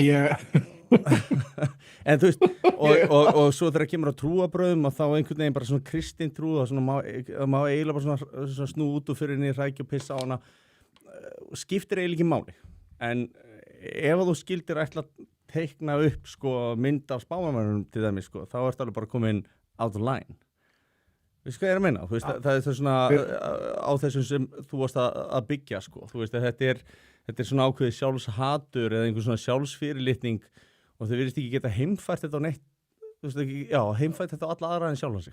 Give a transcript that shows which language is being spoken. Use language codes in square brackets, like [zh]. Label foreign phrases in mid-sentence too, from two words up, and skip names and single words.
[is] en þú veist og svo þegar kemur að trúabröðum og þá einhvern veginn bara svona kristin trú og svona má eiginlega bara svona snú út og fyrir henni rækja og pissa á hana skiptir eiginlega ekki máli en ef þú skildir ætla að teikna upp sko mynd af spámanum til dæmis sko, þá ertu alveg bara komin [en] out of line. [is] Veistu hvað ég er að meina? Þú veist, það er svona á þessum sem þú varst að byggja sko. Þú veist, þetta er svona ákveðið sjálfshatur eða einhver svona sjálfsfyrirlitning og þau virðist ekki geta heimfært þetta á neitt, þú veist ekki, já, heimfært þetta á alla aðra en sjálfa sig.